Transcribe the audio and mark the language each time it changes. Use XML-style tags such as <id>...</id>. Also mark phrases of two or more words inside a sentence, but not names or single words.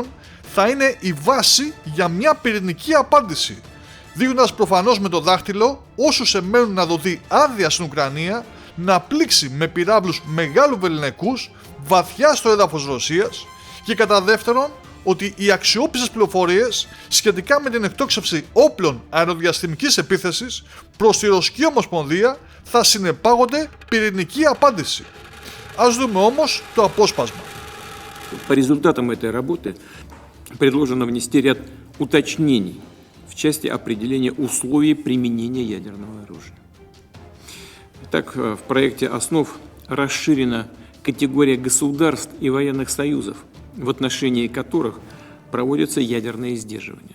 <el>θα είναι η βάση για μια πυρηνική απάντηση, δείχνοντας προφανώς με το δάχτυλο όσους εμένουν να δοθεί άδεια στην Ουκρανία να πλήξει με πυράβλους μεγάλου βεληνικούς βαθιά στο έδαφος Ρωσίας, και κατά δεύτερον ότι οι αξιόπιστες πληροφορίες σχετικά με την εκτόξευση όπλων αεροδιαστημικής επίθεσης προς τη Ρωσική Ομοσπονδία θα συνεπάγονται πυρηνική απάντηση. Ας δούμε όμως το απόσπασμα.</el> <ru>По результатам этой работы предложено внести ряд уточнений в части определения условий применения ядерного оружия. Так, в проекте основ расширена категория государств и военных союзов, в отношении которых проводятся ядерные сдерживания.</ru>